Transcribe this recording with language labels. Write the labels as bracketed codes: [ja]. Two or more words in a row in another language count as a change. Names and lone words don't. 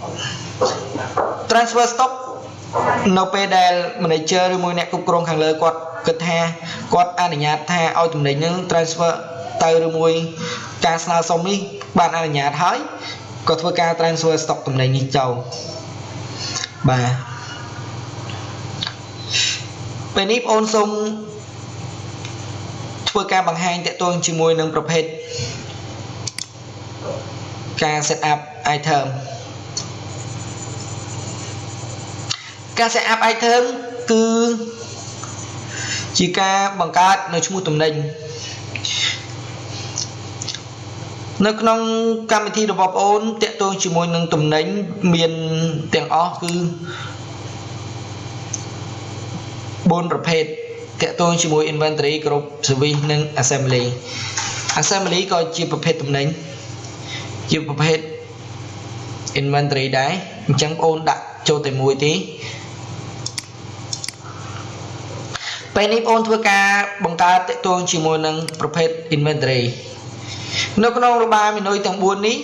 [km] នៅពេលដែល manager ឬមួយអ្នកគ្រប់គ្រងខាងលើគាត់គិតថាគាត់អនុញ្ញាតថាឲ្យតំណែងនឹង transfer ទៅឬមួយការស្នើសុំនេះបានអនុញ្ញាតហើយក៏ធ្វើការ [en] transfer stock [km] តំណែងនេះចូលបាទពេលនេះបងអូនសូម ធ្វើការបង្ហាញតាក់ទងជាមួយនឹងប្រភេទការ [en] set up item [km] ការ [en] set up item [km] គឺជាការបង្កើតនៅឈ្មោះតំណែងនៅក្នុងកម្មវិធីរបស់បងអូនតាក់ទងជាមួយនឹងតំណែងមានទាំងអស់គឺ4ប្រភេទតាក់ទងជាមួយ [en] inventory group service [km] និង assembly ក៏ជាប្រភេទតំណែងជាប្រភេទ inventory ដែរអញ្ចឹងបងអូនដាក់ចូលតែមួយទេ ពេលនេះបងអូនធ្វើការបង្កើតតាក់ទងជាមួយនឹងប្រភេទ inventory នៅក្នុងរបាយមីនុយទាំង4នេះ